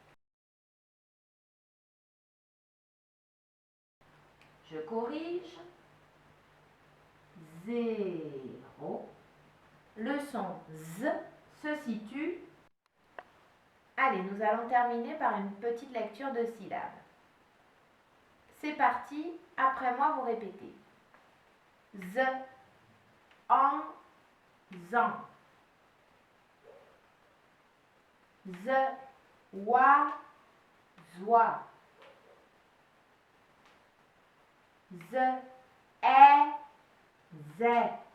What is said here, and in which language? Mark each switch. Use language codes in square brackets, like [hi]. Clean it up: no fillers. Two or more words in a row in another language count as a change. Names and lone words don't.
[fr] Je corrige. Zéro. Le son z se situe. Allez, nous allons terminer par une petite lecture de syllabes. C'est parti, après moi vous répétez. Z, en, zan. Z, wa, zoi. Z, zè.